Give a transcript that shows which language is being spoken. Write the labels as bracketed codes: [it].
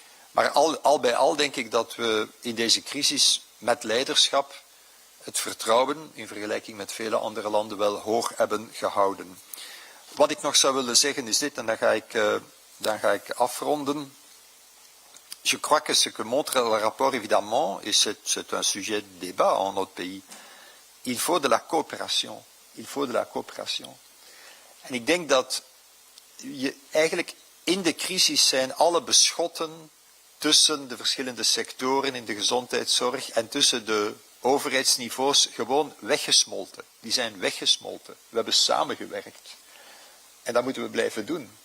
[nl] Maar al bij al denk ik dat we in deze crisis met leiderschap het vertrouwen in vergelijking met vele andere landen wel hoog hebben gehouden. Wat ik nog zou willen zeggen is dit, en dan ga ik afronden. [fr] Je crois que ce que montre le rapport, évidemment, et c'est un sujet de débat en notre pays, il faut de la coopération. Il faut de la coopération. [nl] En ik denk dat je eigenlijk in de crisis zijn alle beschotten tussen de verschillende sectoren in de gezondheidszorg en tussen de overheidsniveaus gewoon weggesmolten. Die zijn weggesmolten. We hebben samengewerkt. En dat moeten we blijven doen.